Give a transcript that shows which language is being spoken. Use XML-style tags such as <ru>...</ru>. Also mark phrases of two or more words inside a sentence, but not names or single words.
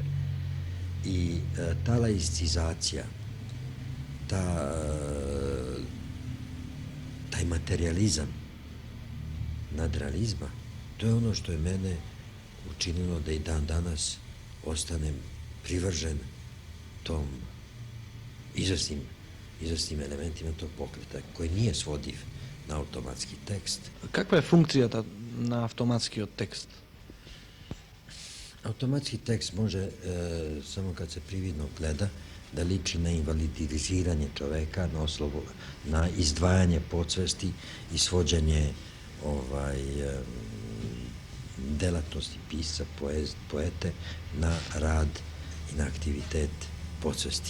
<sr>I ta laicizacija, taj materializam nadrealizma, to je ono što je mene učinilo da i dan danas ostanem privržen tom izvrsnim elementima tog pokreta, koji nije svodiv na automatski tekst.</sr> <mk>Каква е функцијата на автоматскиот текст?</mk> <sr>Automatski tekst može, samo kad se prividno gleda, da liči na invalidiziranje čoveka, na izdvajanje podsvesti i svođenje delatnosti pisca, poete na rad i na aktivitet podsvesti.</sr>